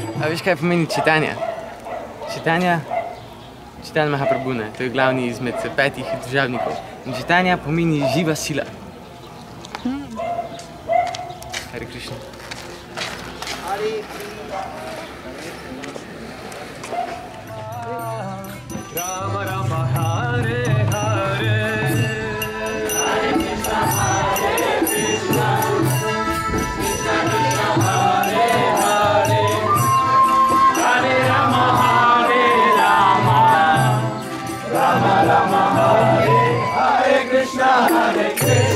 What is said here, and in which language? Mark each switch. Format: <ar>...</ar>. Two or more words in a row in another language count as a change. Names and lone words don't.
<sl>veš, kaj pomeni čitanja? Čitanja Mahaprabhune, to je glavni izmed 5 državnikov. In čitanja pomeni živa sila.</sl> <sa>Hare Krišna. Rama Rama Hare Hare Hare Krišna Hare Krišna Krishna Krishna Hare Hare Hare Rama Hare Rama Rama Rama Hare Hare Krishna Hare Krishna</sa>